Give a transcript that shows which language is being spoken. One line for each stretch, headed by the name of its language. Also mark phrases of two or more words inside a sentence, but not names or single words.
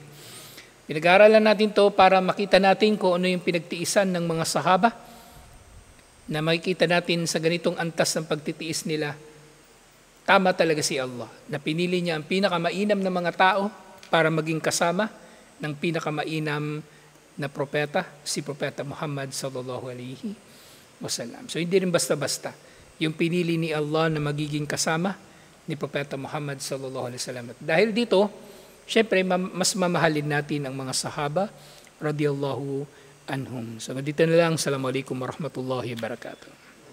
Filipino: Pinag-aaralan natin ito para makita natin kung ano yung pinagtiisan ng mga sahaba na makikita natin sa ganitong antas ng pagtitiis nila. Tama talaga si Allah na pinili niya ang pinakamainam na mga tao para maging kasama ng pinakamainam na propeta, si Propeta Muhammad
Arabic: صلى الله عليه وسلم.
Filipino: So hindi rin basta-basta yung pinili ni Allah na magiging kasama ni Propeta Muhammad
Arabic: صلى الله عليه وسلم.
Filipino: Dahil dito, syempre mas mamahalin natin ang mga sahaba
Arabic: رضي الله عنهم.
Filipino: So dito na lang.
Arabic: السلام عليكم ورحمة الله وبركاته.